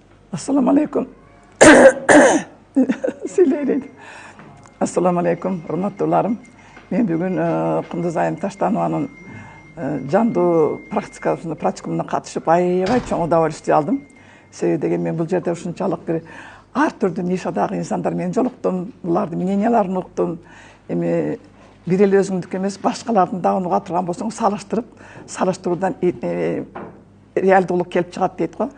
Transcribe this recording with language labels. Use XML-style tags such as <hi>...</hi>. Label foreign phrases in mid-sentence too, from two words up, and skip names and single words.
<ar>السلام عليكم. Söyleyeyim. السلام عليكم,</ar> <ky>hurmatlılarım. Мен бүгүн Кундузайым Таштанованын жанды практикумuna катышып аябай чоң удовольствие алдым. Себеби деген мен бул жерде ушунчалык бир ар түрдүү нишадагы инсандар менен жолуктум, булардын мненияларын уктум. Эми бир эле өзүңдүкү эмес, башкалардын да уга турган болсоң, салыштыруудан реалдуулук келип чыгат дейт го.</ky>